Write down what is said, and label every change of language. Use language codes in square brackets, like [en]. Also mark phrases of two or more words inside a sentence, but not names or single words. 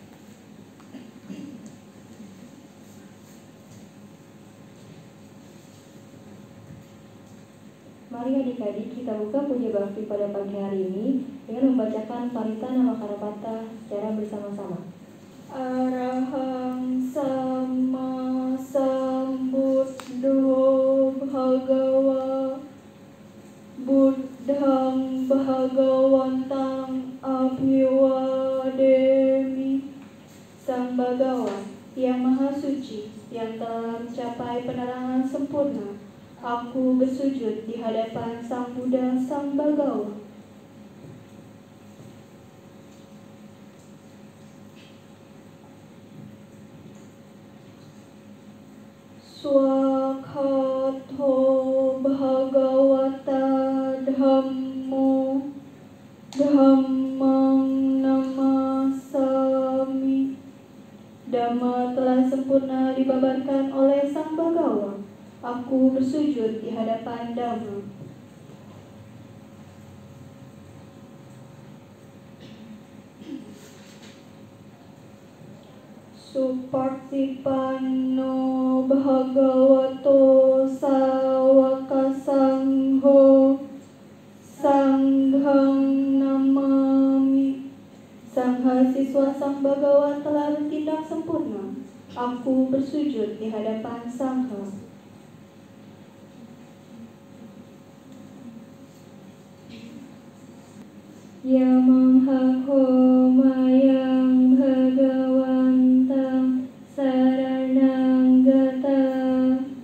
[id] Mari adik-adik kita buka puja bakti pada pagi hari ini dengan membacakan parita nama Karapata secara bersama-sama. [pi] Arahang sama sambuddho bhagawa buddhang bhagawantang abhiwademi. [id] Sang Bhagawa yang maha suci, yang telah mencapai penerangan sempurna, aku bersujud di hadapan Sang Buddha Sang Bhagawa. [pi] Swakhatho bhagavata dhammo dhammang namasami. [id] Dhamma telah sempurna dibabarkan oleh Sang Bhagawa. Aku bersujud di hadapan Dhamma. [pi] Supartipanno bhagavato sawaka sangho sanghang namami. [id] Sang siswa Sang Bhagawa telah bertindak sempurna. Aku bersujud di hadapan Sangha. [pi] Yamangha mayang bhagawantang saranang gata